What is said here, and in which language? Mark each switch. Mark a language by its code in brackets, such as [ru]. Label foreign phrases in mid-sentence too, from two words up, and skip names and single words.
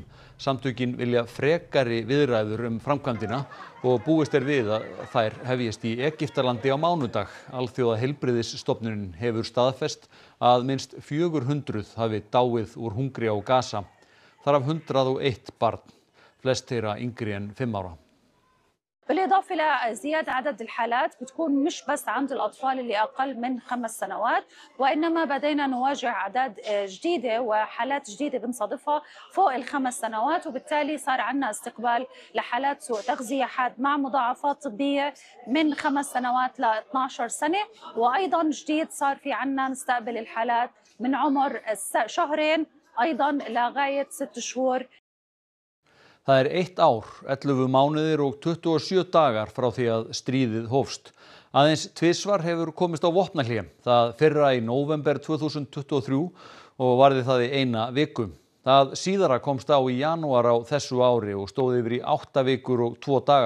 [is] Samtökin vilja frekari viðræður framkvæmdina og búist við að þær hefjist í Egyptalandi á mánudag. Alþjóðaheilbrigðisstofnunin hefur staðfest að minnst 400 hafi dáið úr hungri á Gaza. Þar af 101 barn, flest þeirra yngri en 5 ára. [ar] بالإضافة لزيادة عدد الحالات بتكون مش بس عند الأطفال اللي أقل من 5 سنوات وإنما بدينا نواجه أعداد جديدة وحالات جديدة بنصادفها فوق ال5 سنوات وبالتالي صار عندنا استقبال لحالات سوء تغذية حاد مع مضاعفات طبية من 5 سنوات ل 12 سنة وأيضا جديد صار في عندنا نستقبل الحالات من عمر 2 شهرين أيضا لغاية 6 شهور. [is] Það 1 ár, 11 mánuðir og 27 dagar frá því að stríðið hófst. Aðeins tvisvar hefur komist á vopnahlé. Það fyrra í nóvember 2023 og varði það í 1 viku. Það síðara komst á í janúar á þessu ári og stóð yfir í 8 vikur og 2 daga.